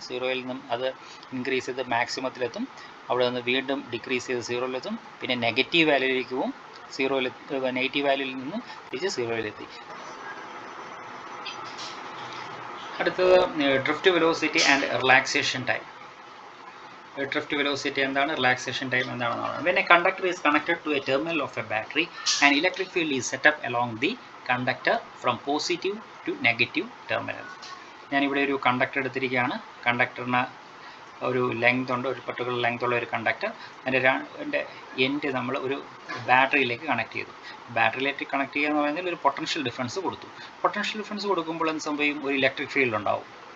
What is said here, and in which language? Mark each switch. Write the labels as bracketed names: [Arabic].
[Malayalam] 0-ൽ നിന്നും അത് ഇൻക്രീസ് ചെയ്ത് മാക്സിമത്തിലെത്തും, അവിടെ നിന്ന് വീണ്ടും ഡിക്രീസ് ചെയ്ത് 0-ലെത്തും, പിന്നെ നെഗറ്റീവ് വാല്യൂയിലേക്ക് പോവും, നെഗറ്റീവ് വാല്യൂയിൽ നിന്നും തിരിച്ച് 0-ലെത്തി. അടുത്തത് drift velocity and relaxation time. Drift velocity എന്താണ്, റിലാക്സേഷൻ ടൈം എന്താണെന്നാണ്. [English] When a conductor is connected to a terminal of a battery, an electric field is set up along the conductor from positive to negative terminal. [Malayalam] ഞാനിവിടെ ഒരു conductor എടുത്തിരിക്കുകയാണ്. കണ്ടക്ടറിന് ഒരു length ഉണ്ട്, ഒരു particular length ഉള്ള ഒരു conductor. അതിൻ്റെ എൻഡ് നമ്മൾ ഒരു ബാറ്ററിയിലേക്ക് കണക്ട് ചെയ്തു. ബാറ്ററിയിലേക്ക് കണക്ട് ചെയ്യുക എന്ന് പറയുന്നത് ഒരു പൊട്ടൻഷ്യൽ ഡിഫറൻസ് കൊടുത്തു. പൊട്ടൻഷ്യൽ ഡിഫറൻസ് കൊടുക്കുമ്പോൾ എന്ത് സംഭവിക്കും, ഒരു ഇലക്ട്രിക് ഫീൽഡ് ഉണ്ടാവും.